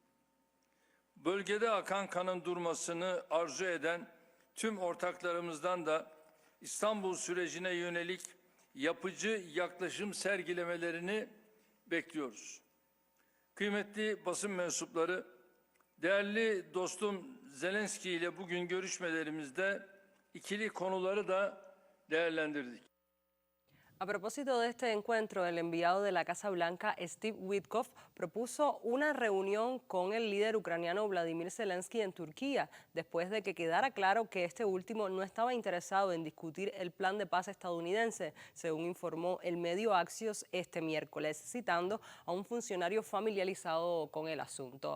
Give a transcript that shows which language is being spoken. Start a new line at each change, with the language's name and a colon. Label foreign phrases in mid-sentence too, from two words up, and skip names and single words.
Turkish: Bölgede akan kanın durmasını arzu eden tüm ortaklarımızdan da İstanbul sürecine yönelik yapıcı yaklaşım sergilemelerini bekliyoruz. Kıymetli basın mensupları, değerli dostum Zelenski ile bugün görüşmelerimizde ikili konuları da değerlendirdik.
Spanish: A propósito de este encuentro, el enviado de la Casa Blanca, Steve Witkoff, propuso una reunión con el líder ucraniano Vladimir Zelensky en Turquía, después de que quedara claro que este último no estaba interesado en discutir el plan de paz estadounidense, según informó el medio Axios este miércoles, citando a un funcionario familiarizado con el asunto.